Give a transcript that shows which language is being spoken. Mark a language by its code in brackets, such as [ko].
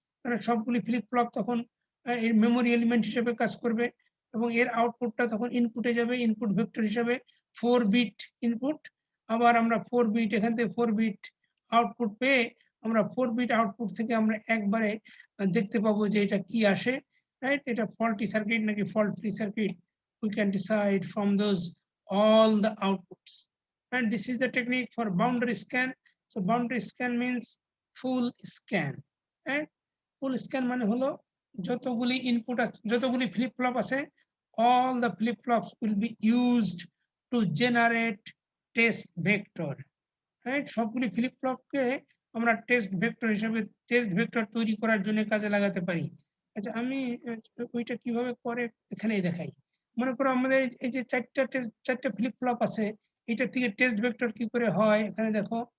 [bn] কারণ সবগুলি flip flop তখন এর মেমোরি এলিমেন্ট হিসেবে কাজ করবে এবং এর আউটপুটটা তখন ইনপুটে যাবে, ইনপুট ভেক্টর হিসাবে 4 বিট ইনপুট। আবার আমরা 4 বিট এখান থেকে 4 বিট আউটপুট পেয়ে আমরা 4 বিট আউটপুট থেকে আমরা একবারে দেখতে পাবো যে এটা কি আসে, রাইট? এটা ফল্টি সার্কিট নাকি fault free circuit. [en] We can decide from those all the outputs. And this is the technique for boundary scan. So boundary scan means full scan. And full scan [bn] মানে হলো যতগুলি input আছে, যতগুলি flip flop আছে, [en] all the flip flops will be used to generate test vector. Right? [bn] সবগুলি flip ফ্লপকে আমরা test vector হিসেবে test vector তৈরি করার জন্য কাজে লাগাতে পারি। আচ্ছা, আমি ওইটা কিভাবে করে এখানেই দেখাই। মনে করো আমাদের এই যে চারটা ফ্লিপ ফ্লপ আছে, এটা থেকে টেস্ট ভেক্টর কি করে হয় এখানে দেখো।